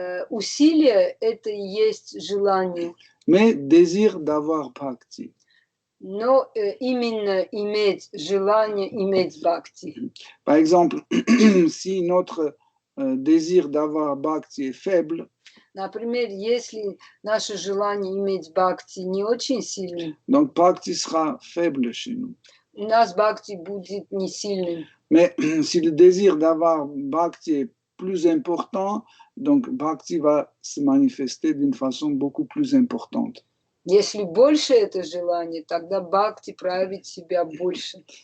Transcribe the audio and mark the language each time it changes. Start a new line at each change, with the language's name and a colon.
Russian: Усилие – это и есть желание.
French: Mais désir d'avoir Bhakti.
Russian: Но именно иметь желание, иметь Бхакти.
French: Par exemple, si notre désir d'avoir Bhakti est faible,
Russian: например, если наше желание иметь Бхакти не очень сильно,
French: donc Bhakti sera faible chez nous.
Russian: У нас Бхакти будет не сильным.
French: Mais si le désir d'avoir Bhakti est plus important, donc Bhakti va se manifester d'une façon beaucoup plus importante.
Russian: Если больше это желание, тогда Бхакти проявит себя больше.